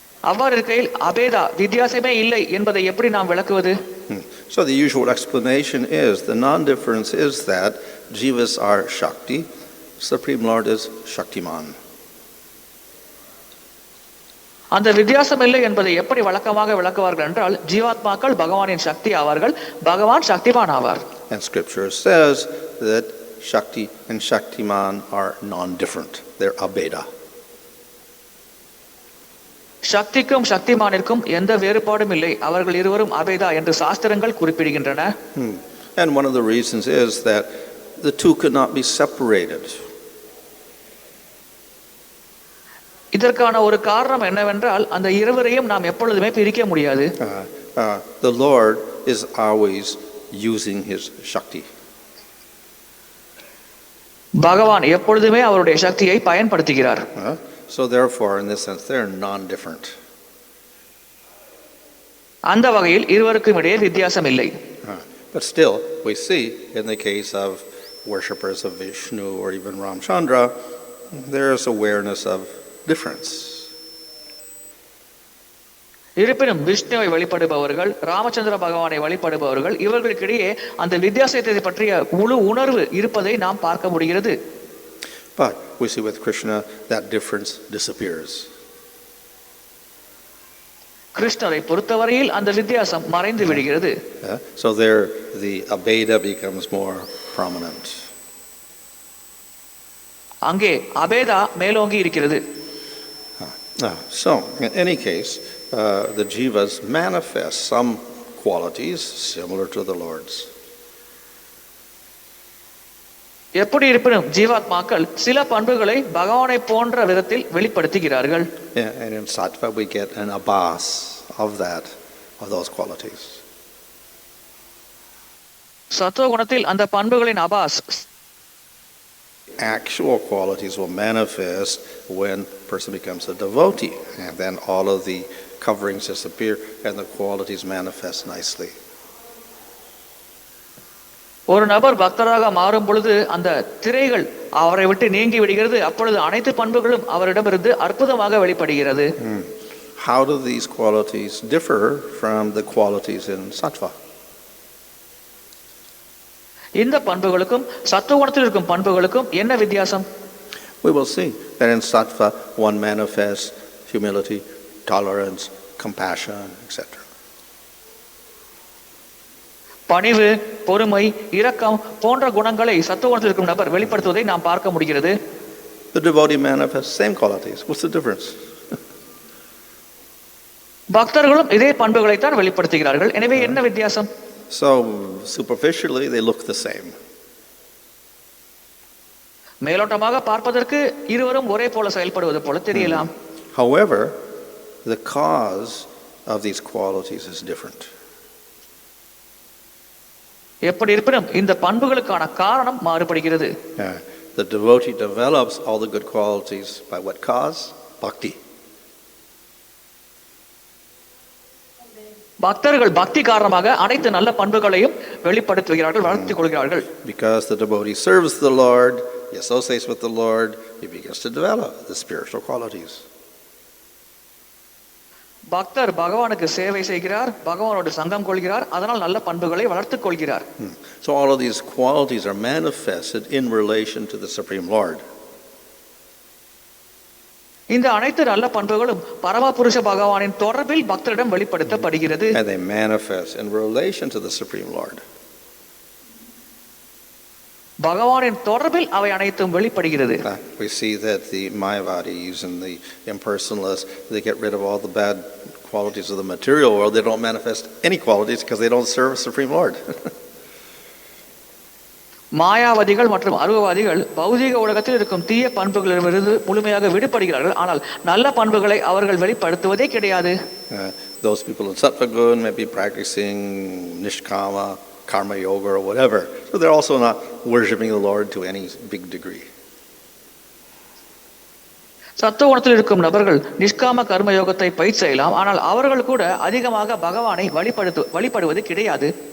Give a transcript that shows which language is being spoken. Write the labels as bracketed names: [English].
[Tamil] அவ்வாறு இருக்கையில் அபேதா வித்தியாசமே இல்லை என்பதை எப்படி நாம் விளக்குவது? [English] So the usual explanation is the non-difference is that Jivas are Shakti, Supreme Lord is Shaktiman. [Tamil] அந்த வித்தியாசம் இல்லை என்பதை எப்படி வழக்கமாக விளக்குவார்கள் என்றால் ஜீவாத்மாக்கள் பகவானின் சக்தி ஆவார்கள், பகவான் சக்திமான் ஆவார். [English] And scripture says that Shakti and Shaktiman are non-different. They're abeda. [Tamil] சக்திக்கும் சக்திமானிற்கும் எந்த வேறுபாடும் இல்லை, அவர்கள் இருவரும் அபேதா என்று சாஸ்திரங்கள் குறிப்பிடுகின்றன. [English] And one of the reasons is that the two could not be separated. [Tamil] இதற்கான ஒரு காரணம் என்னவென்றால் அந்த இருவரையும் நாம் எப்பொழுதுமே பிரிக்க முடியாது. [English] The Lord is always using his Shakti. [Tamil] பகவான் எப்பொழுதுமே அவருடைய சக்தியை பயன்படுத்துகிறார். [English] So therefore, in this sense, they're non-different. [Tamil] அந்த வகையில் இருவருக்கும் இடையே வித்தியாசம் இல்லை. [English] But still, we see in the case of worshippers of Vishnu or even Ramchandra, there is awareness of difference. [Tamil] இருப்பினும் விஷ்ணுவை வழிபடுபவர்கள், ராமச்சந்திர பகவானை வழிபடுபவர்கள் இவர்களுக்கிடையே அந்த வித்தியாசத்தை பற்றிய முழு உணர்வு இருப்பதை நாம் பார்க்க முடிகிறது. [English] But we see with Krishna that difference disappears. [Tamil] கிருஷ்ணரை பொறுத்தவரையில் அந்த வித்தியாசம் மறைந்து விடுகிறது. [English] So there the abeda becomes more prominent. [Tamil] அங்கே அபேதா மேலோங்கி இருக்கிறது. [English] So in any case, the jivas manifest some qualities similar to the Lord's. [Tamil] எப்படி இருப்பினும் ஜீவாத்மாக்கள் சில பண்புகளை பகவானை போன்ற விதத்தில் வெளிப்படுத்துகிறார்கள். [English] And in sattva we get an abhas of those qualities. [Tamil] சத்துவ குணத்தில் அந்த பண்புகளின் Abbas, [English] actual qualities will manifest when a person becomes a devotee, and then all of the coverings disappear and the qualities manifest nicely. [Tamil] ஒரு நபர் பக்தராக மாறும் பொழுது அந்த திரைகள் அவரை விட்டு நீங்கி விடுகிறது. அப்பொழுது அனைத்து பண்புகளும் அவரிடமிருந்து அற்புதமாக வெளிப்படுகிறது. [English] How do these qualities differ from the qualities in sattva? [Tamil] இந்த பண்புகளுக்கும் சத்துவ குணத்தில் இருக்கும் பண்புகளுக்கும் என்ன வித்தியாசம்? [English] We will see that in sattva one manifests humility, tolerance, compassion, etc. [Tamil] பணிவு, பொறுமை, இரக்கம் போன்ற குணங்களை சத்துவ குணத்தில் இருக்கும் நபர் வெளிப்படுத்துவதை நாம் பார்க்க முடிகிறது. [English] The devotee manifests same qualities. What's the difference? [Tamil] பக்தர்களும் இதே பண்புகளை தான் வெளிப்படுத்துகிறார்கள். எனவே என்ன வித்தியாசம்? [English] So superficially they look the same. [Tamil] மேலோட்டமாக பார்ப்பதற்கு இருவரும் ஒரே போல செயல்படுவது போல தெரியலாம். [English] However, the cause of these qualities is different. [Tamil] எப்படி இருப்பினும் இந்த பண்புகளுக்கான காரணம் மாறுபடுகிறது. [English] The devotee develops all the good qualities by what cause? Bhakti. [Tamil] பக்தர்கள் பக்தி காரணமாக அனைத்து நல்ல பண்புகளையும் வெளிப்படுத்துகிறார்கள், வளர்த்துக் கொள்கிறார்கள். [English] Because the devotee serves the Lord, he associates with the Lord, he begins to develop the spiritual qualities. [Tamil] பக்தர் பகவானுக்கு சேவை செய்கிறார், பகவானோடு சங்கம் கொள்கிறார், அதனால் நல்ல பண்புகளை வளர்த்துக் கொள்கிறார். [English] So all of these qualities are manifested in relation to the Supreme Lord. [Tamil] இந்த அனைத்து நல்ல பண்புகளும் பரமபுருஷ பகவானின் தொடர்பில் பக்தரிடம் வெளிப்படுத்தப்படுகிறது. [English] And they manifest in relation to the Supreme Lord. [Tamil] பகவானின் தொடர்பில் அவை அனைத்தும் வெளிப்படுகிறது. [English] We see that the Mayavadis and the impersonalists, they get rid of all the bad qualities of the material world. They don't manifest any qualities because they don't serve the Supreme Lord. [Tamil] மாயாவாதிகள் மற்றும் அருவவாதிகள் பௌதிக உலகத்தில் இருக்கும் தீய பண்புகளிலிருந்து முழுமையாக விடுபடுகிறார்கள், ஆனால் நல்ல பண்புகளை அவர்கள் வெளிப்படுத்துவதே கிடையாது. [English] Those people in Sattva-gun may be practicing Nishkama, Karma Yoga or whatever. So they're also not worshiping the Lord to any big degree. [Tamil] சத்துவகுணத்தில் இருக்கும் நபர்கள் நிஷ்காம கர்ம யோகத்தை பயிற்சி செய்யலாம், ஆனால் அவர்கள் கூட அதிகமாக பகவானை வழிபடுவது கிடையாது.